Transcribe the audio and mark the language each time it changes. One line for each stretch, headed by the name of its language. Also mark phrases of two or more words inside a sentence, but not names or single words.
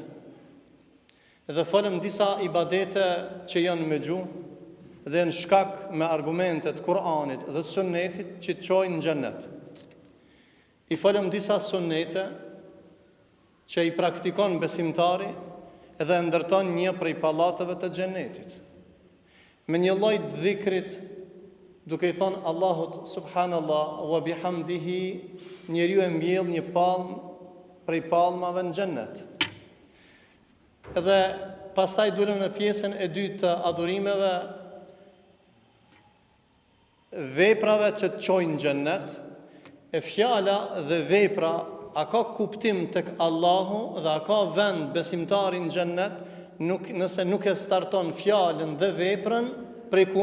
Albanian: Dhe folëm disa ibadete që janë me gjuhë dhe në shkak me argumentet Kur'anit dhe sunnetit që të çojnë në xhennet. I folëm disa sunnete që i praktikon besimtari dhe ndërton një prej pallateve të xhennetit. Me një lloj dhikrit, duke i thonë Allahut
Arabic: سبحان الله وبحمده,
Albanian: njeriu e mbjell një palmë prej palmave në xhennet. Edhe pastaj dulem në pjesën e dytë të adhurimeve, veprave që të çojnë në xhennet. E fjala dhe vepra a ka kuptim tek Allahu dhe a ka vend besimtari në xhennet nëse nuk e starton fjalën dhe veprën prej ku?